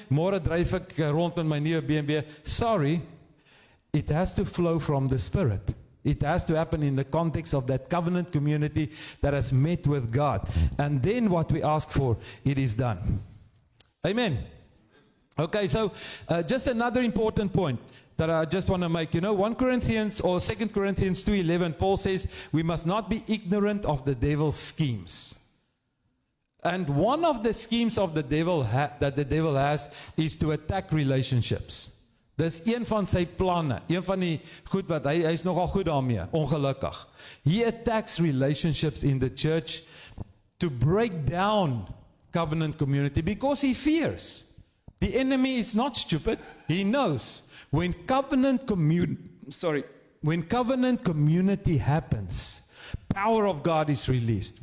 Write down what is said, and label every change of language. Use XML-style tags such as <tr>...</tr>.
<af>Môre dryf ek rond met my nuwe BMW.</af> <en>Sorry, it has to flow from the Spirit. It has to happen in the context of that covenant community that has met with God. And then what we ask for, it is done. Amen. Okay, so just another important point that I just want to make. 1 Corinthians or 2 Corinthians 2:11, Paul says, we must not be ignorant of the devil's schemes. And one of the schemes of the devil that the devil has is to attack relationships.</en> <af>Dis een van sy planne, een van die goed wat hy is nogal goed daarmee, ongelukkig.</af> <en>He attacks relationships in the church to break down covenant community because he fears. The enemy is not stupid. He knows when covenant community happens, power of God is released.</en>